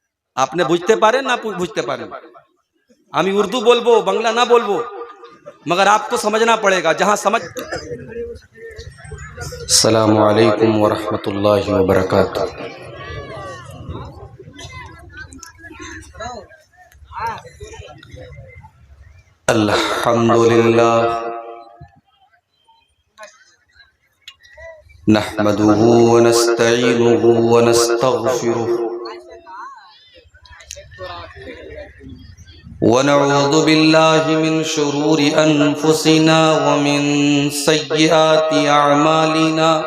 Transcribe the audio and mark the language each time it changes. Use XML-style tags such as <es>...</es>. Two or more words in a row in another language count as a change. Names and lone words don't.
<bn>আপনি বুঝতে পারেন না বুঝতে পারেন আমি উর্দু বলবো বাংলা না বলবো</bn> <ur>مگر آپ کو سمجھنا پڑے گا جہاں سمجھ</ur> <ar>السلام علیکم ورحمۃ اللہ وبرکاتہ الحمد للہ نحمده ونستعینه ونستغفره ونعوذ بالله من شرور أنفسنا ومن سيئات أعمالنا</ar>